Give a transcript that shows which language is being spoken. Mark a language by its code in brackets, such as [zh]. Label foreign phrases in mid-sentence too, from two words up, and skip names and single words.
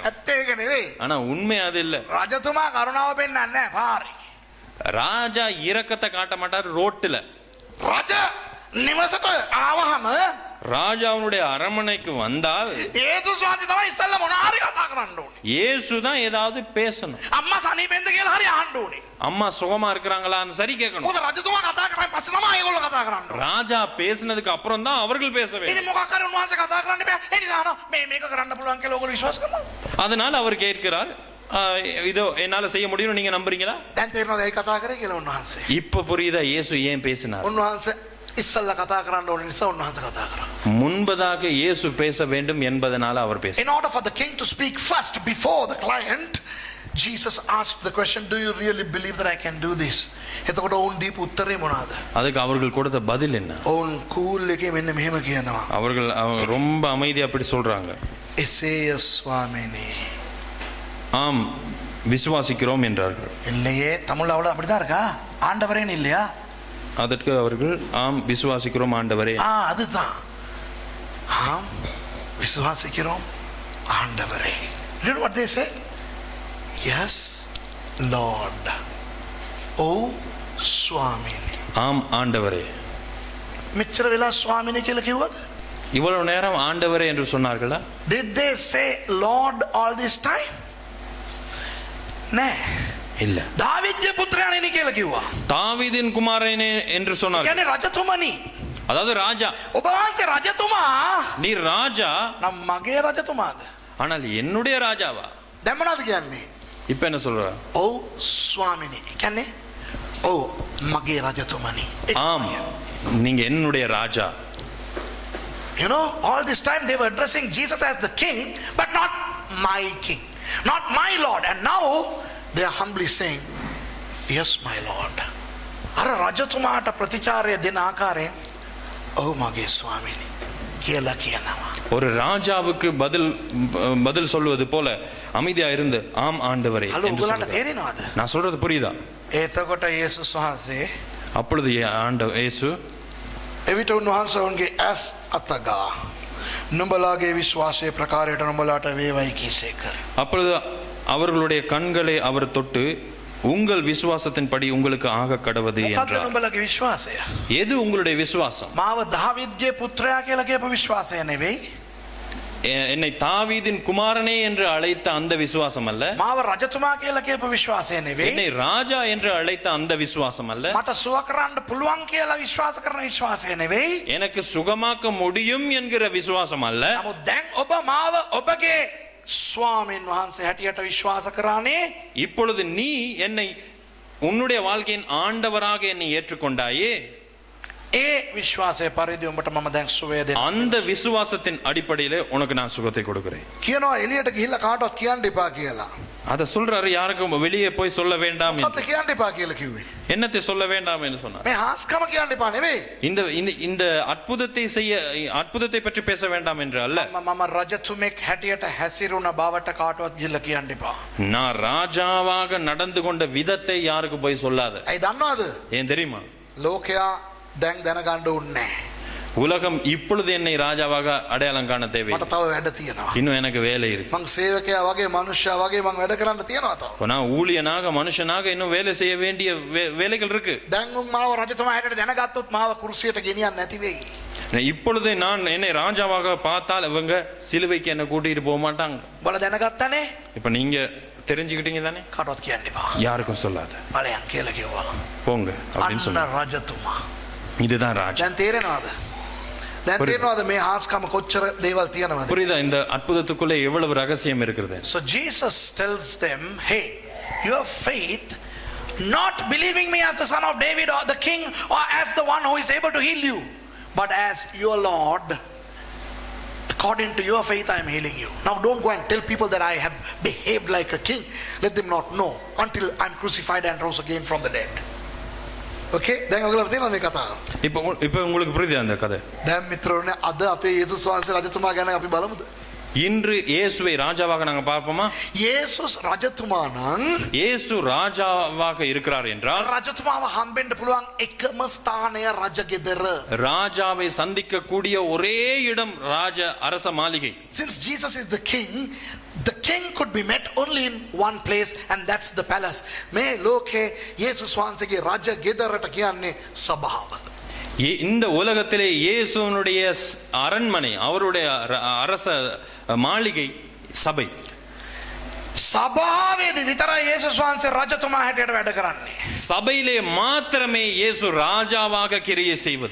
[si] ඇත්ත ඒක නෙවෙයි. [ta] ஆனா உண்மை அது இல்ல. [si] රජතුමා කරුණාව පෙන්නන්නේ නැහැ පාරේ. [ta] ராஜா இரக்கத்தை காட்ட மாட்டார் ரோட்டுல. [si] රජ නිවසට ආවහම [ta] ராஜாவுடைய அரண்மனைக்கு வந்தால் [si] යේසුස් වහන්සේ තමයි ඉස්සෙල්ලා මොන හරි කතා කරන්න ඕනේ. [ta] இயேசு தான் ஏதாவது பேசணும். [si] අම්මා සනීපෙන්ද කියලා හරි අහන්න ඕනේ. [ta] அம்மா சுகமா இருக்கிறாங்களான்னு சரி கேட்கணும். [si] මොකද රජතුමා කතා කරායි පස්සේ තමයි ඒගොල්ලෝ කතා කතා කරන්න. [ta] ராஜா பேசினதுக்கு அப்புறம் தான் அவர்கள் பேச வேண்டும். [si] ඉතින් මොකක් කර උන්වහන්සේ කතා කරන්න බෑ. ඒ නිසා අහනවා මේක කරන්න පුළුවන් කියලා ඔයගොල්ලෝ විශ්වාස කරනවා. [ta] அதனால அவர் கேட்கிறார், இதோ என்னால செய்ய முடியும், நீங்க நம்புறீங்களா? [si] දැන් තේරෙනවද ඒ කතා කරේ කියලා උන්වහන්සේ? [ta] இப்ப புரியுதா இயேசு ஏன் பேசினார்? [si] උන්වහන්සේ ඉස්සල්ලා කතා කරන්න ඕන නිසා උන්වහන්සේ කතා කරා. [ta] முன்பதாக இயேசு பேச வேண்டும் என்பதனால அவர் பேச. [en] In order for the king to speak first before the client, Jesus asked the question, do you really believe that I can do this? [si] එතකොට ඔවුන් දීපු උත්තරේ මොනවාද? [ta] அதுக்கு அவர்கள் கொடுத்த பதில் என்ன? [si] ඔවුන් කූල් එකේ මෙන්න මෙහෙම කියනවා. [ta] அவர்கள் ரொம்ப அமைதியா அப்படி சொல்றாங்க. [si] එසේය ස්වාමීනි. [ta] ஆம் விசுவாசிக்கிறோம் என்றார்கள். இல்லையே தமிழ்ல அவ்வளவு அப்படிதான் இருக்கா? ஆண்டவரேன்னு இல்லையா? அதற்கு அவர்கள் ஆம் விசுவாசிக்கிறோம் ஆண்டவரே. அதுதான். ஆம் விசுவாசிக்கிறோம் ஆண்டவரே. [en] You know what they say? Yes Lord. [si] Oh ස්වාමීනි. [ta] ஆம் ஆண்டவரே. [si] මෙච්චර වෙලා ස්වාමීනි කියලා කිව්වද? [ta] இவ்வளவு நேரம் ஆண்டவரே என்று சொன்னார்களா? [en] Did they say Lord all this time? நே [ta] இல்ல. தாவீது புத்திரனே [si] කියලා කිව්වා. [ta] தாவீதின் குமாரனே என்று சொன்னார்கள். [si] කියන්නේ රජතුමනි. [ta] அதாவது ராஜா. [si] ඔබ වහන්සේ රජතුමා. [ta] நீ ராஜா. [si] නම් මගේ රජතුමාද? [ta] ஆனால் என்னுடைய ராஜாவா? [si] දැන් මොනවද කියන්නේ? [ta] இப்ப என்ன சொல்ற? [si] ඔව් ස්වාමීනි. කියන්නේ ඔව් මගේ රජතුමනි. [ta] ஆம் நீங்க என்னுடைய ராஜா. [en] You know, all this time they were addressing Jesus as the king, but not my king, not my Lord. And now they are humbly saying, yes my Lord. [si] අර රජතුමාට ප්‍රතිචාරය දෙන ආකාරයෙන් ඔව් මගේ ස්වාමීනි කියලා කියනවා. [ta] ஒரு ராஜாவுக்கு பதில் சொல்வது போல அமைதியா இருந்து ஆம் ஆண்டவரே ஹலோ என்று உங்களாட்ட சொல்றார். [si] තේරෙනවද? [ta] நான் சொல்றது புரியுதா? [si] එතකොට යේසුස් වහන්සේ [ta] அப்பொழுது இயேசு [si] එවිට උන්වහන්සේ ඔවුන්ගේ ඇස් අතගා නුඹලාගේ විශ්වාසයේ ප්‍රකාරයට නුඹලාට වේවයි කීසේක. [ta] அப்பொழுது அவர்களுடைய கண்களை அவர் தொட்டு உங்கள் விசுவாசத்தின்படி உங்களுக்கு ஆக கடவது [si] මොකක්ද [ta] என்றார். [si] නුඹලාගේ විශ්වාසය? [ta] எது உங்களுடைய விசுவாசம்? [si] මාව දාවිද්ගේ පුත්‍රයා කියලා කියපු විශ්වාසය නෙවෙයි. [ta] என்னை தாவீதின் குமாரனே என்று அழைத்த அந்த விசுவாசம் அல்ல. [si] මාව රජතුමා කියලා කියපු විශ්වාසය නෙවෙයි. [ta] என்னை ராஜா என்று அழைத்த அந்த விசுவாசம் அல்ல. [si] මට සුව කරන්න පුළුවන් කියලා විශ්වාස කරන විශ්වාසය නෙවෙයි. [ta] எனக்கு சுகமாக்க முடியும் என்கிற விசுவாசம் அல்ல. [si] නමුත් දැන් ඔබ මාව ඔබගේ ස්වාමීන් වහන්සේ හැටියට විශ්වාස කරානේ. [ta] இப்பொழுது நீ என்னை உன்னுடைய வாழ்க்கையின் ஆண்டவராக என்னை ஏற்றுக்கொண்டாயே, [si] ඒ විශ්වාසය පරිදි උඹට මම දැන් සුවය දෙනවා. [ta] அந்த விசுவாசத்தின் அடிப்படையிலே உனக்கு நான் சுகத்தை கொடுக்கிறேன். [si] කියනවා එළියට ගිහිල්ලා කාටවත් කියන්න එපා කියලා. [ta] அத சொல்றாரு, யாருக்கும் வெளியே போய் சொல்ல வேண்டாம் [si] මොකක්ද [ta] என்று. [si] කියන්න එපා කියලා කිව්වේ? [ta] என்னத்தை சொல்ல வேண்டாம் என்று சொன்னார். [si] මේ හාස්කම කියන්න එපා නෙවෙයි. [ta] இந்த இந்த அற்புதத்தை பற்றி பேச வேண்டாம் என்று அல்ல. [si] මම රජතුමෙක් හැටියට හැසිරුණ බවට කාටවත් ගිහිල්ලා කියන්න එපා. [ta] நான் ராஜாவாக நடந்து கொண்ட விதத்தை யாருக்கு போய் சொல்லாத. [si] ඇයි දන්නවද? [ta] ஏன் தெரியுமா? [si] ලෝකයා දැන් දැනගන්න ඕනේ. [ta] உலகம் இப்பொழுது என்னை ராஜாவாக அடையாளம் காண தேவை. [si] මට තව වැඩ තියෙනවා. [ta] இன்னும் எனக்கு வேலை இருக்கு. [si] මං සේවකයා වගේ මනුෂ්‍යයා වගේ මං වැඩ කරන්න තියෙනවා තව. [ta] நான் ஊழியனாக மனுஷனாக இன்னும் வேலை செய்ய வேண்டிய வேலைகள் இருக்கு. [si] දැන් උන් මාව රජතුමා හැටියට දැනගත්තොත් මාව කුරුසියට ගෙනියන්න නැති වෙයි. [ta] இப்பொழுது நான் என்னை ராஜாவாக பார்த்தால் இவங்க சிலுவைக்கு என்ன கூட்டிட்டு போக மாட்டாங்க. [si] බල දැනගත්තනේ? [ta] இப்ப நீங்க தெரிஞ்சுக்கிட்டீங்க தானே? [si] කාටවත් කියන්න එපා. [ta] யாருக்கும் சொல்லாத. [si] ඵලයන් කියලා කිව්වා. [ta] போங்க அப்படின்னு [si] අන්න [ta] சொன்னாங்க. [si] රජතුමා. [ta] இதுதான் ராஜா. [si] දැන් තේරෙනවද? දැන් තේරෙනවද මේ හාස්කම කොච්චර දේවල් තියෙනවද? [ta] புரியுதா? இந்த அற்புதத்துக்குள்ளே எவ்வளவு ரகசியம் இருக்கிறது. [en] So Jesus tells them, hey, your faith, not believing me as the son of David or the king or as the one who is able to heal you, but as your Lord, according to your faith I am healing you. Now don't go and tell people that I have behaved like a king. Let them not know until I am crucified and rose again from the dead. [si] Okay? දැන් ඔයගොල්ලෝ තේරෙනවද මේ කතාව? [ta] இப்போ உங்களுக்கு புரியுதா அந்த கதை? [si] දැන් මිත්‍රෝනේ අද අපේ යේසුස් වහන්සේ රජතුමා ගැන අපි බලමුද? [ta] இன்று இயேசுவை ராஜாவாக நாங்க பார்ப்போமா? [si] යේසුස් රජතුමා නම් [ta] இயேசு ராஜாவாக இருக்கிறார் என்றால் [si] රජතුමාව හම්බෙන්න පුළුවන් එකම ස්ථානය රජගෙදර. [ta] ராஜாவை சந்திக்க கூடிய ஒரே இடம் அரச மாளிகை. [en] Since Jesus is the king could be met only in one place, and that's the palace. [si] මේ ලෝකේ යේසුස් වහන්සේගේ රජගෙදරට කියන්නේ සභාව. [ta] இந்த உலகத்திலே இயேசுவினுடைய அரண்மனை, அவருடைய அரச மாளிகை சபை. [si] සභාවේදී විතරයි යේසුස් වහන්සේ රජතුමා හැටියට වැඩ කරන්නේ. [ta] சபையிலே மாத்திரமே இயேசு ராஜாவாக கிரியை செய்வது.